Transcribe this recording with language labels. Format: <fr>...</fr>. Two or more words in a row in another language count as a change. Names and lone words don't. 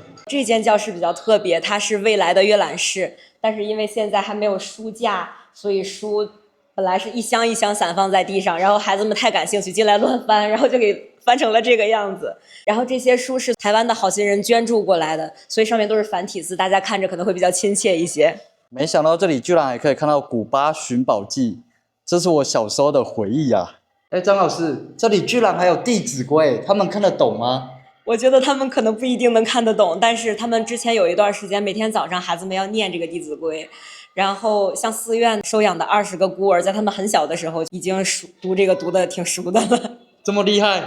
<zh>這間教室比較特別，它是未來的閱覽室，但是因為現在還沒有書架，所以書本來是一箱一箱散放在地上，然後孩子們太感興趣，進來亂翻，然後就給翻成了這個樣子。然後這些書是台灣的好心人捐助過來的，所以上面都是繁體字，大家看着可能會比較親切一些。沒想到這裡居然還可以看到古巴尋寶記，這是我小時候的回憶啊！張老師，這裡居然還有《弟子規》，他們看得懂嗎？我覺得他們可能不一定能看得懂，但是他們之前有一段時間，每天早上孩子們要念这個《弟子規》，然後像寺院收養的20個孤兒，在他們很小的時候已經讀這個讀得挺熟的了。這麼厲害？</zh>